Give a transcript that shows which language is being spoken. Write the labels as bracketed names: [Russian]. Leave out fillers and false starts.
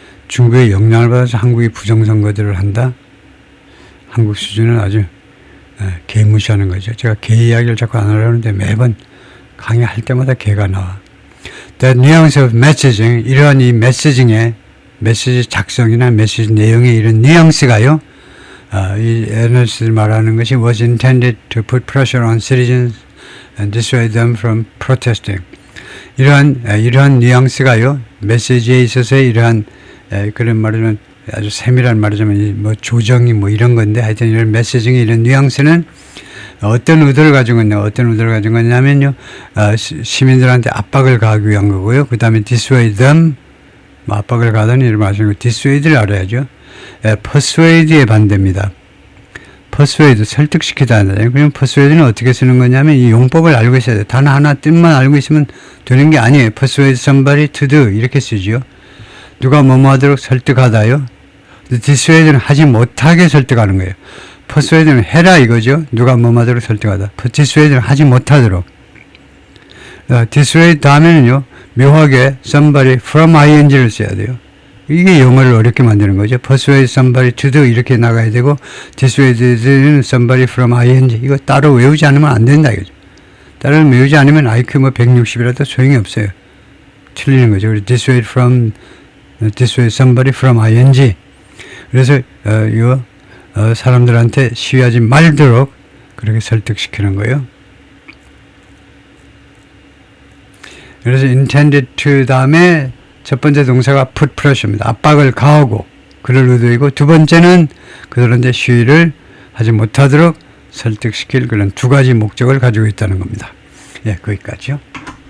[Korean] 중국의 영향을 받아서 한국이 부정선거들을 한다. 한국 수준은 아주 개무시하는 거죠. 제가 개 이야기를 자꾸 안 하려는데 매번 강의할 때마다 개가 나와. [English] The nuance of messaging, [Korean] 이러한 이 메시징의 메시지 작성이나 메시지 내용의 이런 뉘앙스가요. 이 에너지를 말하는 것이 [English] was intended to put pressure on citizens and dissuade them from protesting. [Korean] 이러한 뉘앙스가요. 메시지에 있어서의 이러한 그런 말이면 아주 세밀한 말이자면 뭐 조정이 뭐 이런 건데 하여튼 이런 메시징의 이런 뉘앙스는 어떤 의도를 가지고 있냐, 어떤 의도를 가지고 있냐면요, 시민들한테 압박을 가하기 위한 거고요. 그 다음에 dissuade them, 뭐 압박을 가하다니 이런 말씀이고, dissuade를 알아야죠. persuade의 반대입니다. persuade, 설득시키다. 그럼 persuade는 어떻게 쓰는 거냐면 이 용법을 알고 있어야 돼요. 단 하나 뜻만 알고 있으면 되는 게 아니에요. persuade somebody to do 이렇게 쓰죠. 누가 뭐뭐 하도록 설득하다요. dissuade는 하지 못하게 설득하는 거예요. persuade는 해라 이거죠. 누가 뭐뭐 하도록 설득하다. dissuade는 하지 못하도록. dissuade 다음에는요. 묘하게 somebody from ing를 써야 돼요. 이게 영어를 어렵게 만드는 거죠. persuade somebody to do 이렇게 나가야 되고 dissuade somebody from ing 이거 따로 외우지 않으면 안 된다 이거죠. 따로 외우지 않으면 IQ 뭐 160이라도 소용이 없어요. 틀리는 거죠. 그래서 dissuade somebody from ing. 그래서 이거 사람들한테 시위하지 말도록 그렇게 설득시키는 거예요. 그래서 intended to 다음에 첫 번째 동사가 put pressure입니다. 압박을 가하고 그럴 의도이고 두 번째는 그들한테 시위를 하지 못하도록 설득시킬 그런 두 가지 목적을 가지고 있다는 겁니다. 예, 거기까지요.